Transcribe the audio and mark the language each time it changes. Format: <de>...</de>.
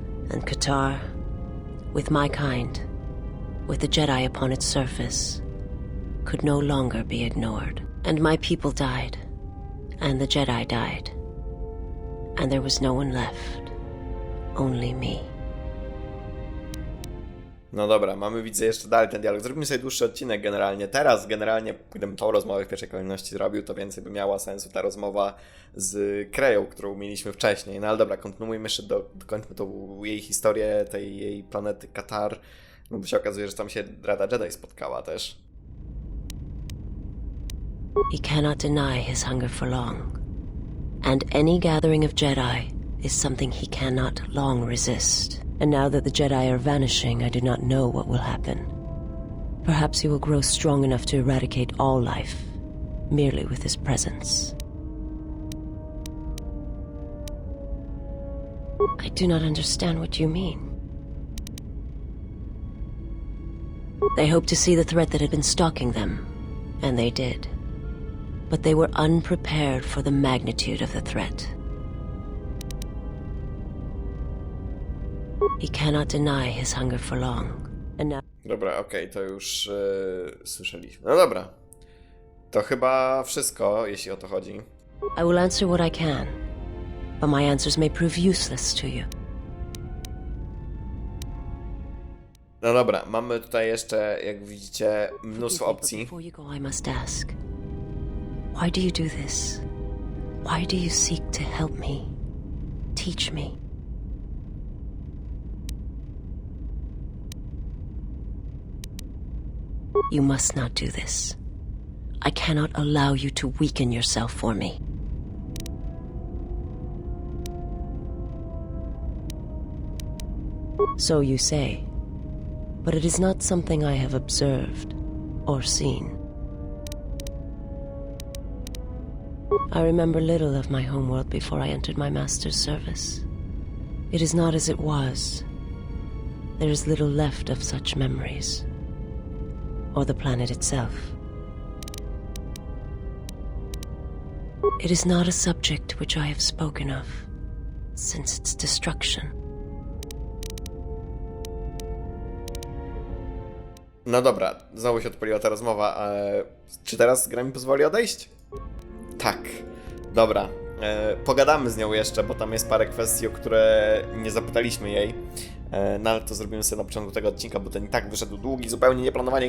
<en>And Qatar, with my kind, with the Jedi upon its surface, could no longer be ignored. And my people died. And the Jedi died. And there was no one left. Only me.</en> <pl>No dobra, mamy, widzę, jeszcze dalej ten dialog. Zrobimy sobie dłuższy odcinek generalnie. Teraz, gdybym tą rozmowę w pierwszej kolejności zrobił, to więcej by miała sensu ta rozmowa z Kreją, którą mieliśmy wcześniej. No ale dobra, kontynuujmy jeszcze, dokończmy tą jej historię, tej jej planety Katar. No bo się okazuje, że tam się Rada Jedi spotkała też.</pl> <en>He cannot deny his hunger for long. And any gathering of Jedi is something he cannot long resist. And now that the Jedi are vanishing, I do not know what will happen. Perhaps he will grow strong enough to eradicate all life, merely with his presence. I do not understand what you mean. They hoped to see the threat that had been stalking them, and they did. But they were unprepared for the magnitude of the threat. He cannot deny his hunger for long. And now...</en> <pl>Dobra, okej, to już słyszeliśmy. No dobra. To chyba wszystko, jeśli o to chodzi.</pl> <en>I will answer what I can, but my answers may prove useless to you.</en> <pl>No dobra, mamy tutaj jeszcze, jak widzicie, mnóstwo opcji.</pl> <en>Before you go, I must ask, why do you do this? Why do you seek to help me? Teach me? You must not do this. I cannot allow you to weaken yourself for me. So you say, but it is not something I have observed or seen. I remember little of my homeworld before I entered my master's service. It is not as it was. There is little left of such memories. Or the planet itself. It is not a subject which I have spoken of since its destruction.</en> <pl>No dobra, znowu się odpaliła ta rozmowa. Czy teraz gra mi pozwoli odejść? Tak. Dobra. Pogadamy z nią jeszcze, bo tam jest parę kwestii, o które nie zapytaliśmy jej. No ale to zrobimy sobie na początku tego odcinka, bo ten i tak wyszedł długi, zupełnie nieplanowanie.</pl>